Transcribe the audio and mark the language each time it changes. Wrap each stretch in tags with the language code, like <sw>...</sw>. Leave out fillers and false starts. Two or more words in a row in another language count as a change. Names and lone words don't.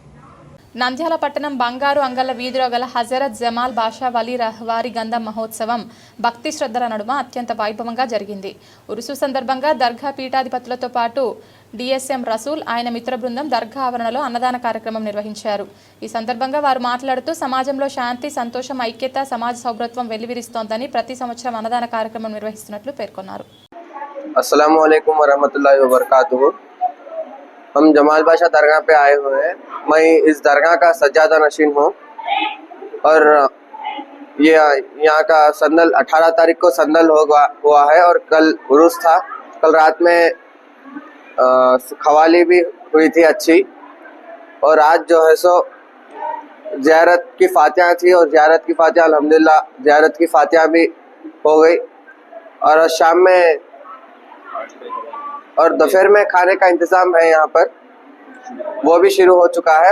<te>నంద్యాల పట్టణం బంగారు అంగళ్ళ వీధిలో గల హజరత్ జమాల్ బాషా వలీ రహ్వారి గంధం మహోత్సవం భక్తి శ్రద్ధల నడుమ అత్యంత వైభవంగా జరిగింది. ఉరుసు సందర్భంగా దర్గా పీఠాధిపతులతో పాటు డిఎస్ఎం రసూల్ ఆయన మిత్ర బృందం దర్గా ఆవరణలో అన్నదాన కార్యక్రమం నిర్వహించారు. ఈ సందర్భంగా వారు మాట్లాడుతూ సమాజంలో శాంతి, సంతోషం, ఐక్యత, సమాజ సౌభ్రత్వం వెల్లివిరుస్తోందని ప్రతి సంవత్సరం అన్నదాన కార్యక్రమం నిర్వహిస్తున్నట్లు పేర్కొన్నారు.</te> <ar>السلام عليكم ورحمة الله وبركاته.</ar> <hi>हम जमाल बादशाह दरगाह पे आए हुए हैं। मैं इस दरगाह का सज्जादा नशीन हूँ और ये यहाँ का संदल 18 तारीख को संदल हुआ है और कल उरूस था। कल रात में खवाली भी हुई थी अच्छी, और आज जो है सो ज़ियारत की फातिहा थी और ज़ियारत की फातिहा अल्हम्दुलिल्लाह ज़ियारत की फातिहा भी हो गई, और शाम में और दोपहर में खाने का इंतज़ाम है यहाँ पर, वो भी शुरू हो चुका है।</hi>